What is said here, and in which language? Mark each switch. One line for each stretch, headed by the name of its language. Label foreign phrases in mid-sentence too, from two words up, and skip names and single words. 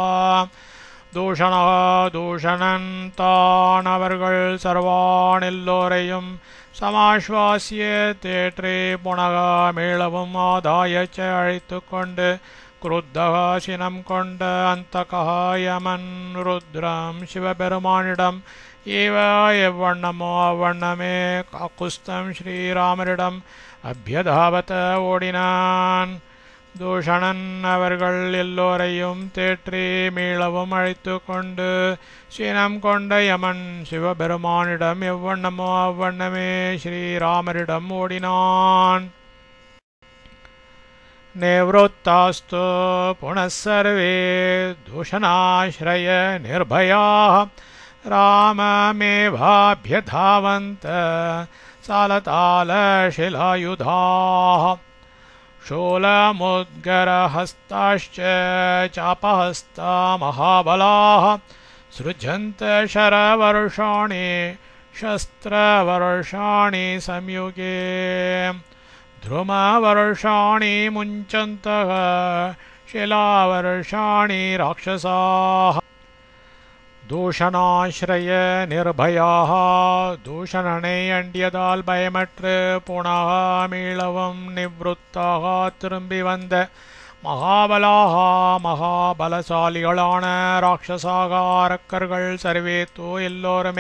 Tamil: தூஷணன் தான் அவர்கள் சர்வான் எல்லோரையும் சமாஸ்வாசிய தேற்றே புனக மேளவும்
Sanskrit: आदाय च
Tamil: அழைத்து கொண்டு क्रुद्धः சினம் கொண்ட அந்தகः யமன் ருத்ரம் சிவபெருமானிடம் ஏவ எவ்வண்ணமோ அவ்வண்ணமே காக்குஸ்தம் ஸ்ரீராமரிடம் அபியதாவத ஓடினான். தூஷணன் அவர்கள் எல்லோரையும் தேற்றி மீளவும் அழைத்து கொண்டு சினம் கொண்ட யமன் சிவபெருமானிடம் எவ்வண்ணமோ அவ்வண்ணமே ஸ்ரீராமரிடம் ஓடினான்.
Sanskrit: निवृत्तास्तु पुनः सर्वे दूषणाश्रय निर्भयाः राममेवाभ्यधावन्त सालतालशिलायुधाः. शूलमुद्गरहस्ताश्च चापहस्ता महाबलाः सृजन्त शरवर्षाणि शस्त्रवर्षाणि संयुगे. ध्रुमवर्षाणि मुञ्चन्तः शिलावर्षाणि राक्षसाः. दूषणाश्रय निर्भयाः
Tamil: தூஷணனை அண்டியதால் பயமற்று புனக மீளவும் நிவృத்தாக திரும்பி வந்த மகாபலாக மகாபலசாலிகளான ராட்சசாக அரக்கர்கள் சர்வேத்து எல்லோருமே